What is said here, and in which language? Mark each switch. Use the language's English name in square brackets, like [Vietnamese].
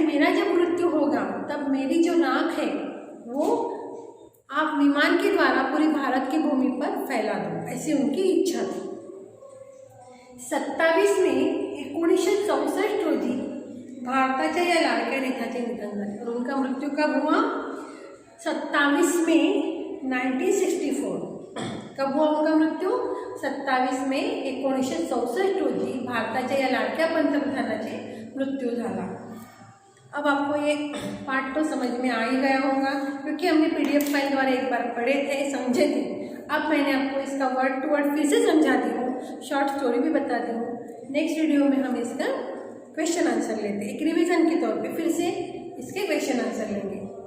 [Hindi] मेरा जब मृत्यू होगा तब मेरी जो राख है वो आप विमान के द्वारा पूरी भारत की भूमि पर फैला दो, ऐसी उनकी इच्छा थी. [Marathi] 27 मे 1964 रोजी भारताच्या या लाडक्या नेत्याचे निधन झाले [Hindi] और उनका मृत्यू कब हुआ? 27 मे 1964. कब हुआ उनका मृत्यू? [Marathi] 27 मे 1964 रोजी भारताच्या या लाडक्या पंतप्रधानाचे मृत्यू झाला. [Hindi] अब आपको ये पार्ट तो समझ में आ ही गया होगा क्योंकि हमने PDF फाइल द्वारा एक बार पढ़े थे, समझे थे. अब मैंने आपको इसका वर्ड टू वर्ड फिर से समझाती हूँ, शॉर्ट स्टोरी भी बताती हूँ. नेक्स्ट वीडियो में हम इसका क्वेश्चन आंसर लेते हैं, एक रिवीजन के तौर पे फिर से इसके क्वेश्चन आंसर लेंगे.